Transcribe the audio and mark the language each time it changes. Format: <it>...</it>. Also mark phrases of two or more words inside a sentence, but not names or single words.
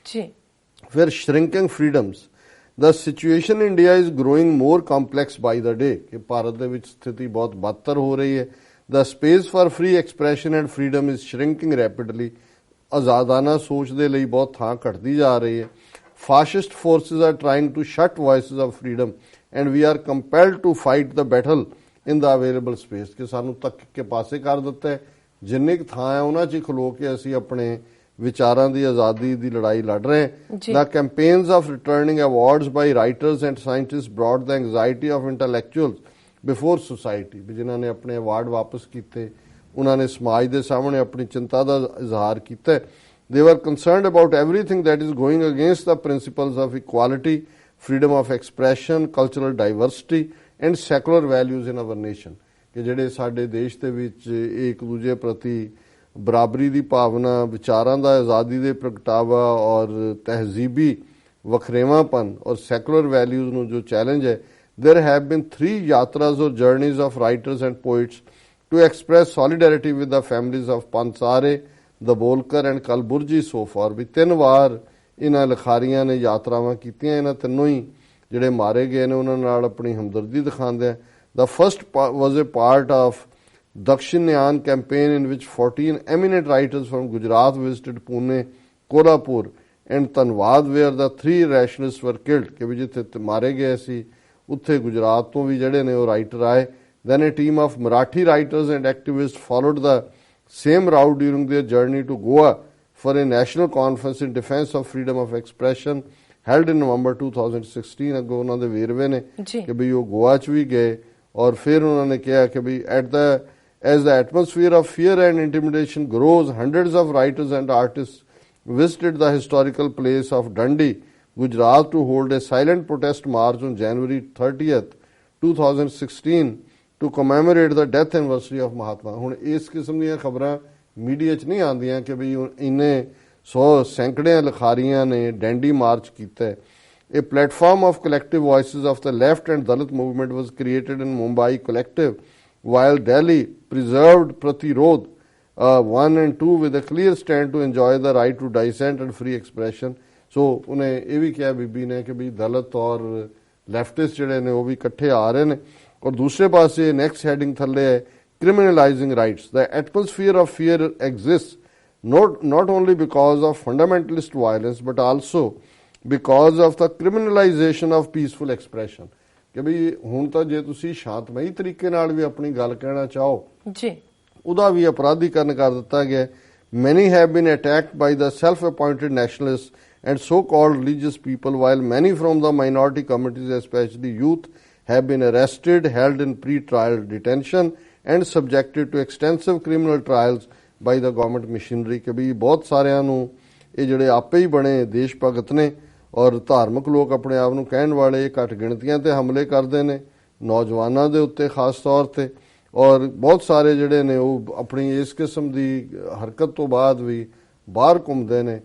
<en>ਫਿਰ shrinking freedoms, the situation in India is growing more complex by the day,</en> <pa>ਕਿ ਭਾਰਤ ਦੇ ਵਿੱਚ ਸਥਿਤੀ ਬਹੁਤ ਬਦਤਰ ਹੋ ਰਹੀ ਹੈ।</pa> <en>the space for free expression and freedom is shrinking rapidly,</en> <pa>ਆਜ਼ਾਦਾਨਾ ਸੋਚ ਦੇ ਲਈ ਬਹੁਤ ਥਾਂ ਘਟਦੀ ਜਾ ਰਹੀ ਹੈ।</pa> <en>fascist forces are trying to shut voices of freedom and we are compelled to fight the battle in the available space,</en> <pa>ਕਿ ਸਾਨੂੰ ਤੱਕ ਕੇ ਪਾਸੇ ਕਰ ਦਿੱਤਾ ਹੈ, ਜਿੰਨੀ ਕੁ ਥਾਂ ਹੈ ਉਹਨਾਂ 'ਚ ਖਲੋ ਕੇ ਅਸੀਂ ਆਪਣੇ ਵਿਚਾਰਾਂ ਦੀ ਆਜ਼ਾਦੀ ਦੀ ਲੜਾਈ ਲੜ ਰਹੇ ਹਾਂ।</pa> <en>The campaigns of returning awards by writers and scientists brought the anxiety of intellectuals before society,</en> <pa>ਵੀ ਜਿਨ੍ਹਾਂ ਨੇ ਆਪਣੇ ਅਵਾਰਡ ਵਾਪਸ ਕੀਤੇ ਉਹਨਾਂ ਨੇ ਸਮਾਜ ਦੇ ਸਾਹਮਣੇ ਆਪਣੀ ਚਿੰਤਾ ਦਾ ਇਜ਼ਹਾਰ ਕੀਤਾ।</pa> <en>They were concerned about everything that is going against the principles of equality, freedom of expression, cultural diversity and secular values in our nation,</en> <pa>ਕਿ ਜਿਹੜੇ ਸਾਡੇ ਦੇਸ਼ ਦੇ ਵਿੱਚ ਇੱਕ ਦੂਜੇ ਪ੍ਰਤੀ ਬਰਾਬਰੀ ਦੀ ਭਾਵਨਾ, ਵਿਚਾਰਾਂ ਦਾ ਆਜ਼ਾਦੀ ਦੇ ਪ੍ਰਗਟਾਵਾ ਔਰ ਤਹਿਜ਼ੀਬੀ ਵਖਰੇਵਾਂਪਨ ਔਰ</pa> <en>secular values</en> <pa>ਨੂੰ ਜੋ ਚੈਲੰਜ ਹੈ।</pa> <en>There have been 3 yatras or journeys of writers and poets to express solidarity with the families of Pansare, Dabolkar and Kalburji so far.</en> <pa>ਵੀ 3 ਵਾਰ ਇਹਨਾਂ ਲਿਖਾਰੀਆਂ ਨੇ ਯਾਤਰਾਵਾਂ ਕੀਤੀਆਂ, ਇਹਨਾਂ ਤਿੰਨੋਂ ਹੀ ਜਿਹੜੇ ਮਾਰੇ ਗਏ ਨੇ ਉਹਨਾਂ ਨਾਲ ਆਪਣੀ ਹਮਦਰਦੀ ਦਿਖਾਉਂਦੇ ਆ।</pa> <en>The first was a part of Dakshinyan campaign in which 14 eminent writers from Gujarat visited Pune, Kolhapur and Tanwad, where the 3 rationalists were killed,</en> <pa>ਕਿ ਵੀ ਜਿੱਥੇ ਮਾਰੇ ਗਏ ਸੀ ਉੱਥੇ ਗੁਜਰਾਤ ਤੋਂ ਵੀ ਜਿਹੜੇ ਨੇ ਉਹ ਰਾਈਟਰ ਆਏ।</pa> <en>Then a team of Marathi writers and activists followed the same route during their journey to Goa for a national conference in defense of freedom of expression held in November 2016.</en> <pa>ਅੱਗੋਂ ਉਹਨਾਂ ਦੇ ਵੇਰਵੇ ਨੇ ਕਿ ਵੀ</pa> <en>ਉਹ ਗੋਆ 'ਚ ਵੀ ਗਏ ਔਰ ਫਿਰ ਉਹਨਾਂ ਨੇ ਕਿਹਾ ਕਿ ਵੀ as the atmosphere of fear and intimidation grows, hundreds of writers and artists visited the historical place of Dandi, Gujarat, to hold a silent protest march on January 30th, 2016 to commemorate the death anniversary of Mahatma.</en> <pa>ਹੁਣ ਇਸ ਕਿਸਮ ਦੀਆਂ ਖਬਰਾਂ ਮੀਡੀਆ 'ਚ ਨਹੀਂ ਆਉਂਦੀਆਂ ਕਿ ਬਈ ਇੰਨੇ 100 ਸੈਂਕੜਿਆਂ ਲਿਖਾਰੀਆਂ ਨੇ ਡੈਂਡੀ ਮਾਰਚ ਕੀਤਾ ਹੈ.</pa> <en>A platform of collective voices of the left and Dalit movement was created in Mumbai Collective, while Delhi preserved Pratirodh 1 and 2 with a clear stand to enjoy the right to dissent and free expression.</en> <pa>So ਉਹਨੇ ਇਹ ਵੀ ਕਿਹਾ ਬੀਬੀ ਨੇ ਕਿ ਵੀ ਦਲਿਤ ਔਰ ਲੈਫਟਿਸਟ ਜਿਹੜੇ ਨੇ ਉਹ ਵੀ ਇਕੱਠੇ ਆ ਰਹੇ ਨੇ. ਔਰ ਦੂਸਰੇ ਪਾਸੇ</pa> <en>next heading</en> <pa>ਥੱਲੇ ਹੈ</pa> <en>criminalizing rights. The atmosphere of fear exists not only because of fundamentalist violence but also because of the criminalization of peaceful expression.</en> <pa>ਕਿ ਵੀ ਹੁਣ ਤਾਂ ਜੇ ਤੁਸੀਂ ਸ਼ਾਂਤਮਈ ਤਰੀਕੇ ਨਾਲ ਵੀ ਆਪਣੀ ਗੱਲ ਕਹਿਣਾ ਚਾਹੋ ਜੀ ਉਹਦਾ ਵੀ ਅਪਰਾਧੀਕਰਨ ਕਰ ਦਿੱਤਾ ਗਿਆ.</pa> <en>Many have been attacked by the self-appointed nationalists and so-called religious people, while many from the minority communities, especially youth, have been arrested, held in pre-trial detention and subjected to extensive criminal trials by the government machinery.</en> <pa>ਕਿ ਵੀ ਬਹੁਤ ਸਾਰਿਆਂ ਨੂੰ ਇਹ ਜਿਹੜੇ ਆਪੇ ਹੀ ਬਣੇ ਦੇਸ਼ ਭਗਤ ਨੇ ਔਰ ਧਾਰਮਿਕ ਲੋਕ ਆਪਣੇ ਆਪ ਨੂੰ ਕਹਿਣ ਵਾਲੇ ਘੱਟ ਗਿਣਤੀਆਂ ਤੇ ਹਮਲੇ ਕਰਦੇ ਨੇ ਨੌਜਵਾਨਾਂ ਦੇ ਉੱਤੇ ਖਾਸ ਤੌਰ ਤੇ. ਔਰ ਬਹੁਤ ਸਾਰੇ ਜਿਹੜੇ ਨੇ ਉਹ ਆਪਣੀ ਇਸ ਕਿਸਮ ਦੀ ਹਰਕਤ ਤੋਂ ਬਾਅਦ ਵੀ ਬਾਹਰ ਘੁੰਮਦੇ ਨੇ.</pa>